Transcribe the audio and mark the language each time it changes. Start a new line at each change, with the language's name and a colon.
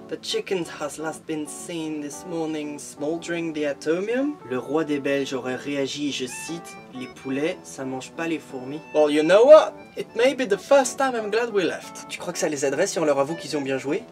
English: The chicken has last been seen this morning smoldering the atomium.
French: Le roi des Belges aurait réagi, je cite, les poulets, ça mange pas les fourmis.
English: Well, you know what? It may be the first time I'm glad we left.
French: Tu crois que ça les aiderait si on leur avoue qu'ils ont bien joué?